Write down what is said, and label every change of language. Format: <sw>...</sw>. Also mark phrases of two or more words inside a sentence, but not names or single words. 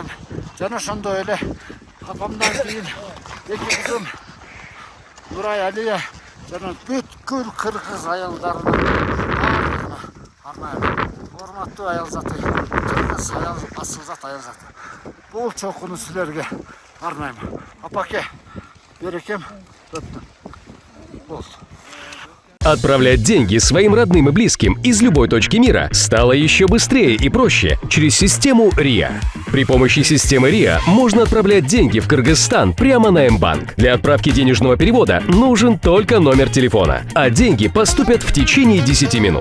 <ky>Жана ошондой эле апамдан кийин эки кызым Нурай Алия жана бүткүл кыргыз аялдарына баардыгына арнайм. Урматтуу аял заты, кыргыз аял асылзат аял заты. Бул чокуну силерге арнайм. Апаке, берекем, өттүм. Болду.</ky> <ru>Отправлять деньги своим родным и близким из любой точки мира стало еще быстрее и проще через систему РИА. При помощи системы РИА можно отправлять деньги в Кыргызстан прямо на М-банк. Для отправки денежного перевода нужен только номер телефона, а деньги поступят в течение 10 минут.</ru>